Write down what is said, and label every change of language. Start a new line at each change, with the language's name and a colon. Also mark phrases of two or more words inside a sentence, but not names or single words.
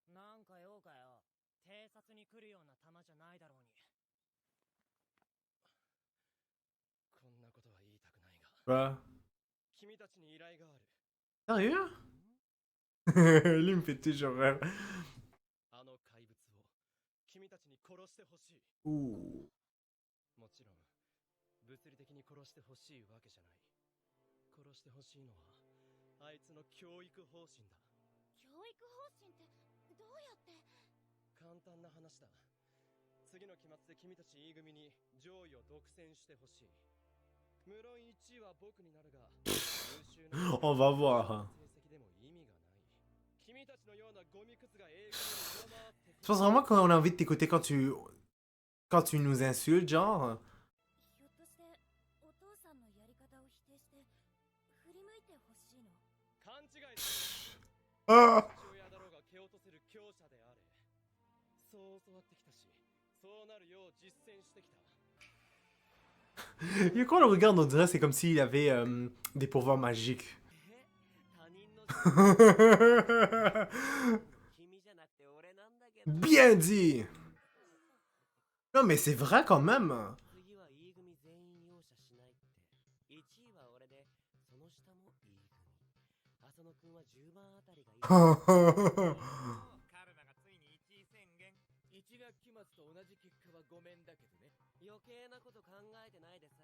French: Quoi? Sérieux? Lui il me fait toujours rire. Ouh.
Japanese: もちろん物理的に殺してほしいわけじゃない。殺してほしいのはあいつの教育方針だ。教育方針ってどうやって？簡単な話だ。次の期末で君たち E 組に上位を独占してほしい。無論1位は僕になるが、優秀な
French: On va voir.
Japanese: 成績でも意味がない。君たちのようなゴミクズが A 組を上回って。
French: Je pense vraiment qu'on a envie de t'écouter quand tu nous insultes, genre.
Japanese: ひょっとしてお父さんのやり方を否定して振り向いてほしいの？勘違いする。
French: Ah!
Japanese: 父親だろうが蹴落とせる強者であれ。そう教わってきたし、そうなるよう実践してきた。
French: Et quand on le regarde, on dirait c'est comme s'il avait des pouvoirs magiques.
Japanese: 他人の 君じゃなくて俺なんだけど。
French: Bien dit! Non, mais c'est vrai quand même.
Japanese: 次は E 組全員容赦しないって。1位は俺で、その下も E 組。浅野くんは10番あたりがいい。カルマがついに1位宣言。1学期末と同じ結果はごめんだけどね。余計なこと考えてないでさ。